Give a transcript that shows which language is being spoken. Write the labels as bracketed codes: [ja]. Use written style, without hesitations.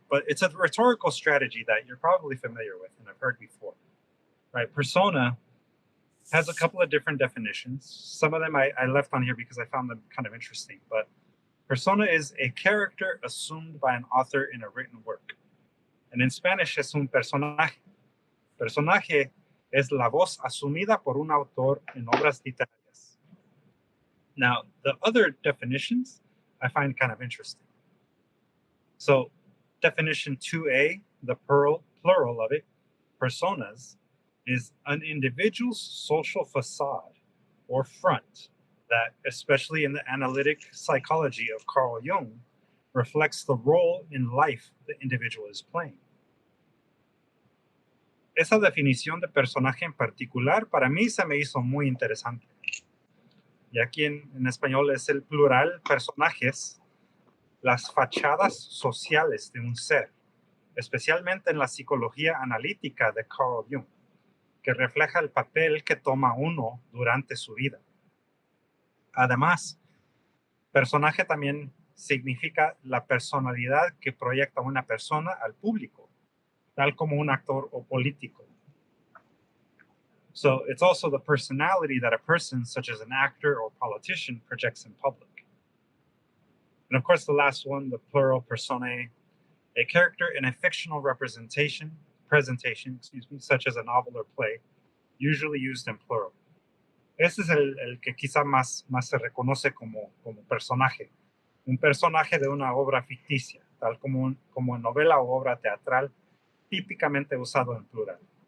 [en] But it's a rhetorical strategy that you're probably familiar with and have heard before, right? Persona has a couple of different definitions. Some of them I left on here because I found them kind of interesting. But persona is a character assumed by an author in a written work. And in Spanish [es] es un personaje. Personaje es la voz asumida por un autor en obras literarias. [en] Now, the other definitions I find kind of interesting. So definition 2A, the plural of it, personas, is an individual's social facade or front that, especially in the analytic psychology of Carl Jung, reflects the role in life the individual is playing. [es] esa definición de personaje en particular para mí se me hizo muy interesante. Y aquí en español es el plural personajes, las fachadas sociales de un ser, especialmente en la psicología analítica de Carl Jung, que refleja el papel que toma uno durante su vida. Además, personaje también significa la personalidad que proyecta una persona al público, tal como un actor o político. [en] So it's also the personality that a person, such as an actor or politician, projects in public. And of course, the last one, the plural personae, a character in a fictional presentation, such as a novel or play, usually used in plural. [es] Ese es el que quizá más se reconoce como personaje. Un personaje de una obra ficticia, tal como en novela o obra teatral, típicamente usado en plural.